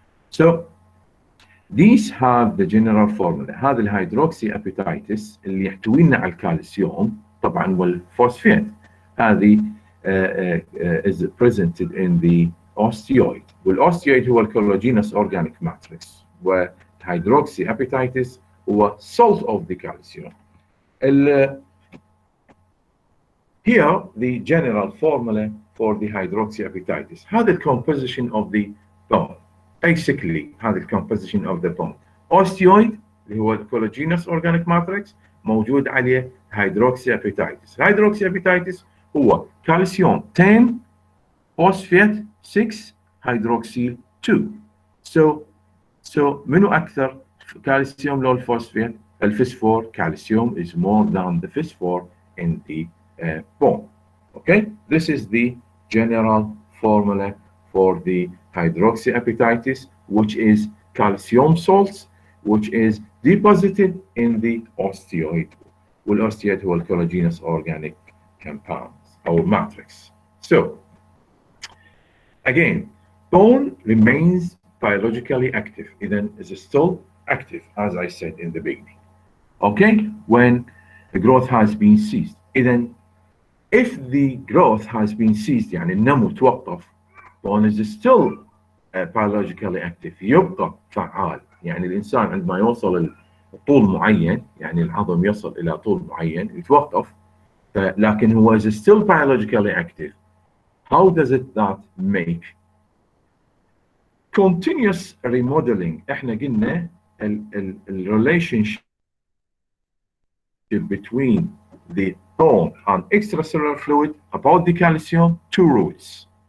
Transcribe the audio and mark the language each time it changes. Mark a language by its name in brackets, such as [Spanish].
[English] So these have the general formula. [Arabic] هذا الهيدروكسيابيتايتس اللي يحتوي لنا على الكالسيوم طبعا والفوسفات هذه [English] is presented in the osteoid. [Arabic] والاوستيويد هو الكولاجينس اورجانيك ماتريكس، والهيدروكسيابيتايتس هو [English] salt of the calcium. Here the general formula for the hydroxyapatitis. هذا الcomposition of the bone. Basically هذا الcomposition of the bone. [Arabic] Osteoid اللي هو الكولاجينس اورجانيك ماتريكس موجود عليه hydroxyapatitis. Hydroxyapatitis هو كالسيوم 10 فوسفات 6 هيدروكسيل 2. [English] So [Arabic] منو أكثر كالسيوم لو الفوسفات؟ الفسفور [English] calcium is more than the phosphor in the bone. Okay, this is the general formula for the hydroxyapatitis, which is calcium salts, which is deposited in the osteoid. والosteoid هو collagenous organic compounds or matrix. So again, bone remains biologically active, then is still active, as I said in the beginning. Okay, when the growth has been ceased. Then if the growth has been ceased [Arabic] يعني النمو توقف, [English] bone is still biologically active, [Arabic] يبقى فعال. يعني الإنسان عندما يوصل لطول معين، يعني العظم يصل إلى طول معين يتوقف، لكن هو [English] is still biologically active. How does it that make? Continuous remodeling. [Arabic] احنا قلنا [English] relationship between the bone and extracellular fluid about the calcium, two rules.